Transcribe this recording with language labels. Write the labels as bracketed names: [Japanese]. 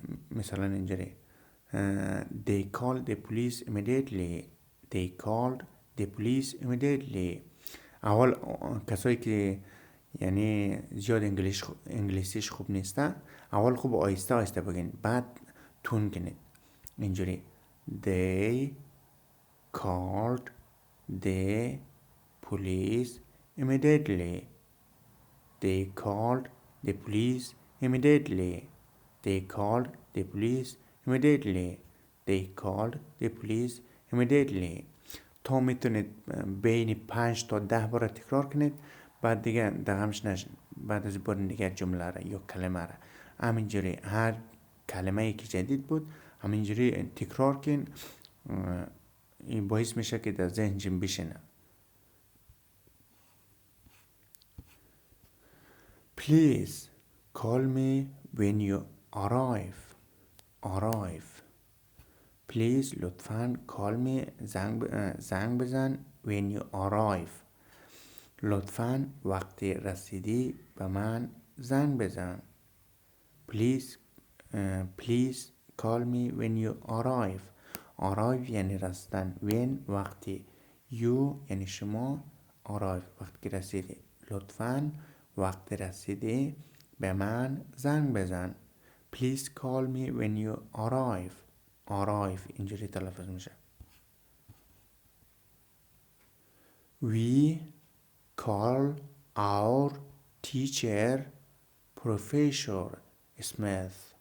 [Persian] مثلا اینجوری [English] they called the police immediately. they called the police immediately. [Persian] اول کسایی که یعنی زیاد انگلیسیش خوب نیسته، اول خوب آیسته آیسته بگین، بعد تون کنید. اینجوری [English] they called the police immediately. they called the police immediately. they called the police immediately. they called the police immediately. [Persian] تا میتونید بین 5 تا 10 بار تکرار کنید، بعد دیگه دغمش نشین. بعد از بار دیگه جمله را یا کلمه را همینجوری هر کلمه ای که جدید بود همینجوری تکرار کن. این باعث میشه که در ذهنتون بشینه. [English] Please call me when you arrive. arrive. Please [Persian] لطفاً [English] call me [Persian] زنگ بزن [English] when you arrive. [Persian] لطفاً وقتی رسیدی به من زنگ بزن. [English] Please call me when you arrive. [Persian] arrive یعنی رسیدن. when وقتی. you یعنی شما. arrive وقتی که رسیدی. لطفاً وقتی رسیدی به من زنگ بزن. [English] Please call me when you arrive. [Persian] arrive اینجوری تلفظ میشه. [English] We call our teacher Professor Smith.